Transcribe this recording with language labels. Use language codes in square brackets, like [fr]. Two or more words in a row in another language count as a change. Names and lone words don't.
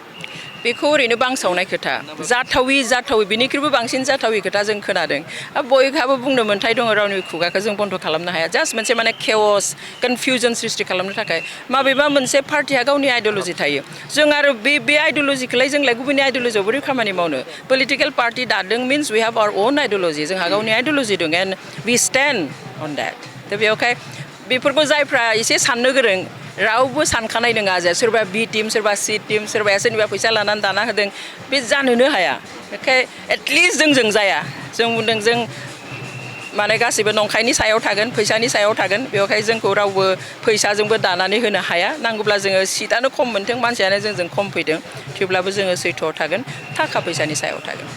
[brx] बेखौ ओरैनो बांसावनाय खोथा जाथावि बिनिख्रुइबो बांसिन जाथावि खोथा जों खोनादों बयहाबो बुंनो मोन्थाय दङ रावनिबो खुगाखौ जों बन्द खालामनो हाया जास्ट मोनसे माने [en] chaos confusion [brx] सृष्टि खालामनो थाखाय माबेबा मोनसे पार्टिया गावनि आइडिअल'जि थायो जों आरो बे आइडिअल'जिखौलाय जोंलाय गुबुननि आइडिअल'जियाव बोरै खामानि मावनो [en] political party [brx] दादों [en] means we have our own ideology [brx] जोंहा गावनि आइडिअल'जि दं [en] and we stand on that [brx] दा बेयावखाय बेफोरखौ जायफ्रा एसे साननो गोरों रावबो सानखानाय नङा जे सोरबा [en] B team [brx] सोरबा [en] C team [brx] सोरबाया सोरनिबा फैसा लानानै दाना होदों बे जानोनो हाया बेखाय एटलिस्ट जोंजों जाया जों बुंदों जों माने गासैबो नंखायनि सायाव थागोन फैसानि सायाव थागोन बेवहाय जोंखौ रावबो फैसाजोंबो दानानै होनो हाया नांगौब्ला जोङो सिटआनो खम मोनथों मानसियानो जोंजों खम फैदों थेवब्लाबो जोङो सैथोआव थागोन थाखा फैसानि सायाव थागोन